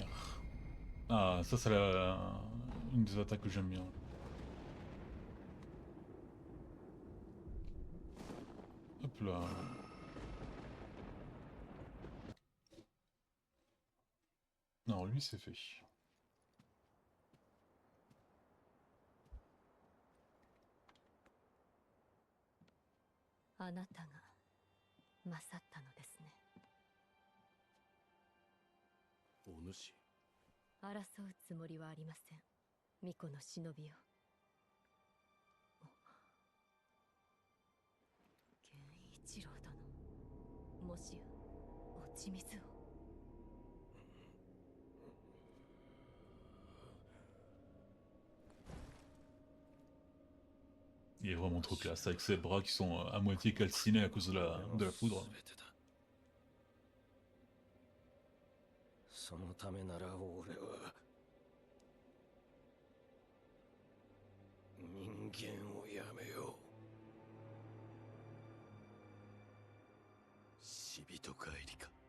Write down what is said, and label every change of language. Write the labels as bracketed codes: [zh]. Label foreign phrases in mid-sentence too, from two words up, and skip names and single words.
[fr] Ah ça c'est une des attaques que j'aime bien. Hop là. Non, lui c'est fait. [ja] あなたが勝ったのですね。お主。争うつもりはありません。巫女の忍びよ。源一郎殿。もしや落ち水を。 [fr] Il est vraiment trop classe avec ses bras qui sont à moitié calcinés à cause de la foudre. [ja] そのためなら俺は人間をやめよう。死人帰りか。